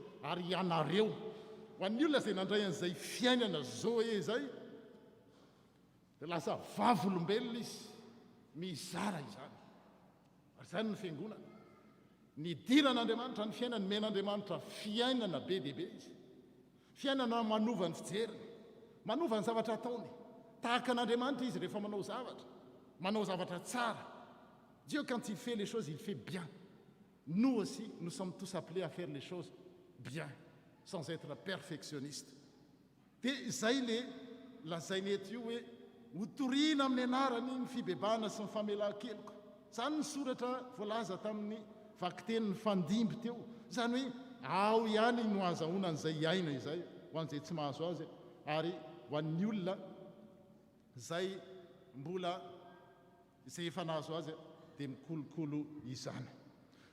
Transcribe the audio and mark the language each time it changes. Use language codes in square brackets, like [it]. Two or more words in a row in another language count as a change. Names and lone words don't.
[mg] Ary ianareo ho an'ny olona izay nandray an'izay fiainana Zoé izay dia lasa vavolombelona izy, mizara izany. Ary zany ny fiangonana, ny diran'Andriamanitra ny fiainana, men'Andriamanitra fiainana be dehibe izy, fiainana manova ny fijeriny, manova ny zavatra ataony. Tahaka an'Andriamanitra izy rehefa manao zavatra tsara. [fr] Dieu, quand il fait les choses, il fait bien. Nous aussi, nous sommes tous appelés à faire les choses bien, sans être perfectionnistes. [mg] Dia zay le lazainy eto io hoe ho toriana amin'ny anarany ny fibebahana sy ny famelan-keloka. Zany ny soratra voalaza tamin'ny vakiten'ny fandimby teo. Zany hoe ao ihany no azahoana an'izay aina izay ho an'izay tsy mahazo azy, ary ho an'ny olona zay mbola izay efa nahazo azy dia mikolokolo izany.